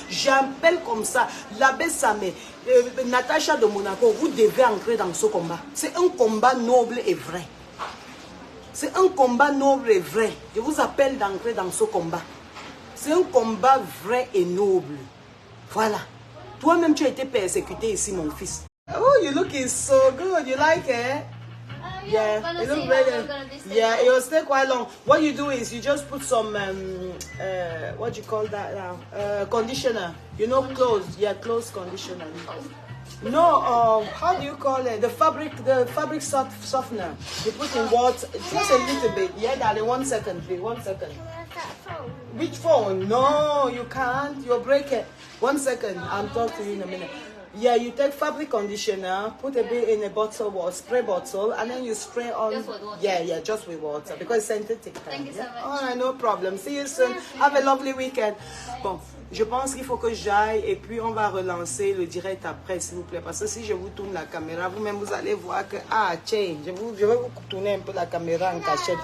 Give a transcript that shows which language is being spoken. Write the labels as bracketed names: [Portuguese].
[French] J'appelle comme ça l'abbé Samé, Natacha de Monaco. Vous devez entrer dans ce combat. C'est un combat noble et vrai. C'est un combat noble et vrai. Je vous appelle d'entrer dans ce combat. C'est un combat vrai et noble. Voilà. Toi-même, tu as été persécuté ici, mon fils. [English] Oh, you're looking so good. You like it? Yeah, it looks very good. Yeah, it will stay quite long. What you do is you just put some, what do you call that now? Conditioner. You know, clothes. Yeah, clothes conditioner. No, how do you call it? The fabric softener. You put in water, just a little bit. Yeah, darling, 1 second, please. 1 second. Where's that phone? Which phone? No, you can't. You'll break it. 1 second. I'll talk to you in a minute. Yeah, you take fabric conditioner, put a bit in a bottle or spray bottle, and then you spray on. Just with water? Yeah, just with water because it's synthetic. Thank you so much. All right, no problem. See you soon. Have a lovely weekend. Bon. [French] Je pense qu'il faut que j'aille et puis on va relancer le direct après, s'il vous plaît. Parce que si je vous tourne la caméra, vous-même, vous allez voir que... Ah, tiens, je vais vous tourner un peu la caméra en cachette.